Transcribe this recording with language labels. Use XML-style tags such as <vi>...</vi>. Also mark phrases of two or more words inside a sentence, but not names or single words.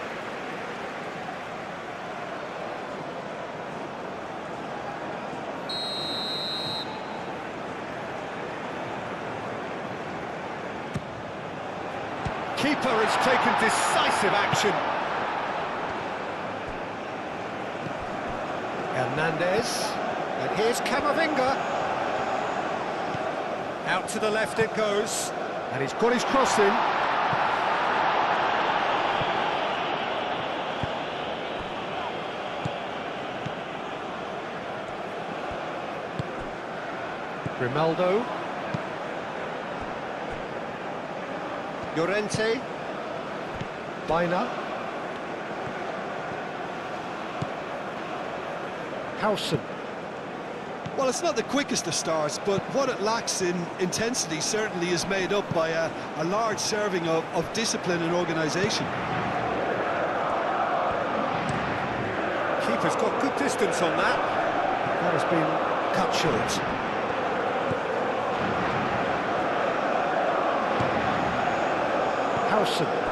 <en>Keeper has taken decisive action. Hernandez. And here's Camavinga. Out to the left it goes, and he's got his cross in. Grimaldo. Llorente. Baina. Howson. Well, it's not the quickest of starts, but what it lacks in intensity certainly is made up by a large serving of discipline and organisation. Keeper's got good distance on that. That has been cut short. Howson.</en>